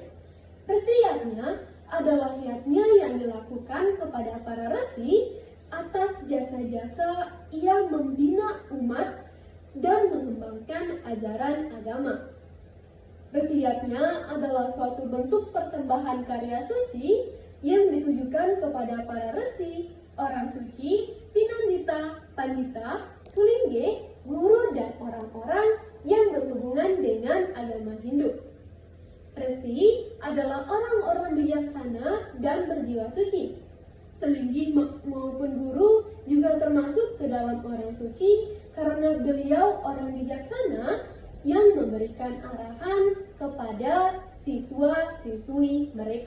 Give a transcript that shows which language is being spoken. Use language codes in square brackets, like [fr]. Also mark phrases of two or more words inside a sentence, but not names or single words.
[id] Resiyatnya adalah niatnya yang dilakukan kepada para resi atas jasa-jasa yang membina umat dan mengembangkan ajaran agama. Resiyatnya adalah suatu bentuk persembahan karya suci yang ditujukan kepada para resi, orang suci, pinandita, pandita, sulingge, guru, dan orang-orang yang berhubungan dengan agama Hindu. Resi adalah orang-orang bijaksana dan berjiwa suci. Selinggi maupun guru juga termasuk ke dalam orang suci karena beliau orang bijaksana yang memberikan arahan kepada siswa-siswi mereka.